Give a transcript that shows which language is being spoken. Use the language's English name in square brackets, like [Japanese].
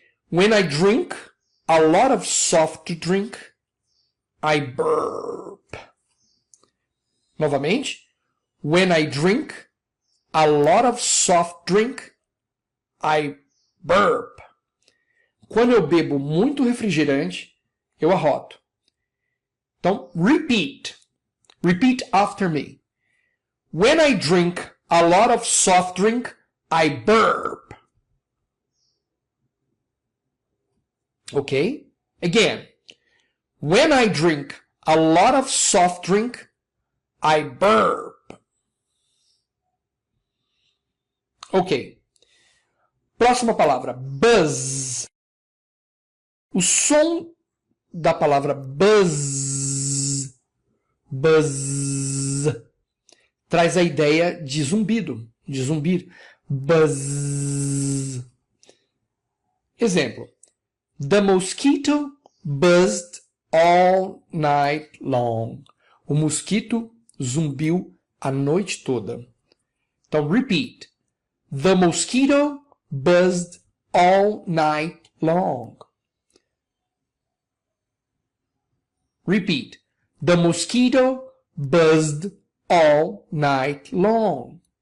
[English] When I drink a lot of soft drink, I burp. [Portuguese] Novamente. [English] When I drink a lot of soft drink, I burp. [Portuguese] Quando eu bebo muito refrigerante, eu arroto. Então, [English] repeat. Repeat after me. When I drink a lot of soft drink, I burp. Okay? Again. When I drink a lot of soft drink, I burp. [Portuguese] Ok. Próxima palavra, buzz. O som da palavra buzz, buzz, traz a ideia de zumbido, de zumbir. Buzz. Exemplo. [English] The mosquito buzzed all night long. [Portuguese] O mosquito zumbiu a noite toda. Então, [English] repeat. The mosquito buzzed all night long. Repeat. The mosquito buzzed all night long.